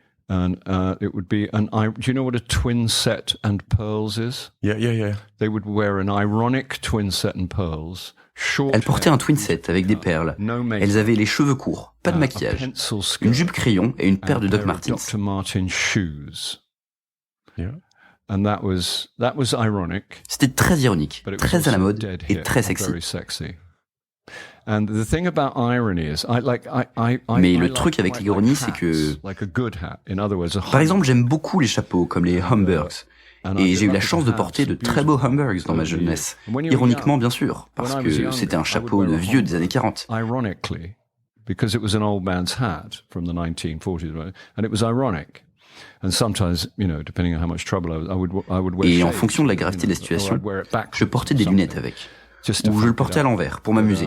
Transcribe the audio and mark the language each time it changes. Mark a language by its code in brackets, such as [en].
[en] And it would be do you know what a twin set and pearls is? Yeah. They would wear an ironic twin set and pearls. [fr] Elles portaient un twin set avec des perles. Elles avaient les cheveux courts, pas de maquillage, une jupe crayon et une paire de Doc Martens. [en] Shoes. Yeah. And that was ironic. [fr] C'était très ironique, très à la mode et très sexy. [en] And the thing about irony is, [fr] mais le truc avec l'ironie, c'est que, par exemple, j'aime beaucoup les chapeaux comme les Hamburgs. Et j'ai eu la chance de porter de très beaux Hamburgs dans ma jeunesse. Ironiquement, bien sûr, parce que c'était un chapeau de vieux des années 40. [en] Ironically, because it was an old man's hat from the 1940s, and it was ironic. And sometimes, you know, depending on how much trouble I would wear. [fr] Et en fonction de la gravité de la situation, je portais des lunettes avec, ou je le portais à l'envers pour m'amuser.